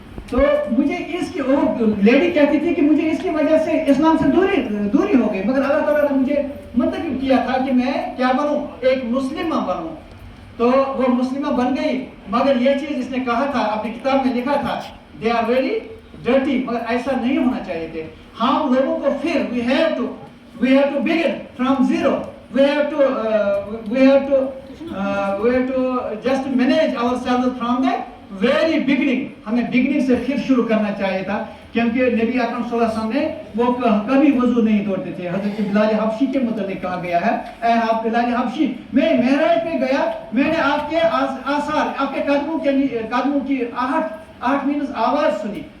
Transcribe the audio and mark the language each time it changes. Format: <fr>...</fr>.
<hi>तो मुझे इसकी, वो लेडी कहती थी कि मुझे इसकी वजह से इस्लाम से दूरी हो गई, मगर अल्लाह ताला ने मुझे मुंतखब किया था कि मैं क्या बनूं, एक मुस्लिमा बनूं। तो वो मुस्लिमा बन गई, मगर ये चीज इसने कहा था, अपनी किताब में लिखा था,</hi> <en>they are very dirty,</en> <hi>मगर ऐसा नहीं होना चाहिए थे। हम लोगों को फिर</hi> <en>we have to begin from zero, we have to just manage ourselves from the very beginning।</en> <hi>हमें बिगिनिंग से फिर शुरू करना चाहिए था, क्योंकि नबी अकरम सल्लल्लाहु अलैहि वसल्लम ने वो कभी वजू नहीं तोड़ते थे। हजरत बिलाल हबशी के मुतालिक कहा गया है, ऐ आप बिलाल हबशी, मैं मेराज पे गया, मैंने आपके आसार, आपके कदमों की आहट मीनस आवाज सुनी।</hi>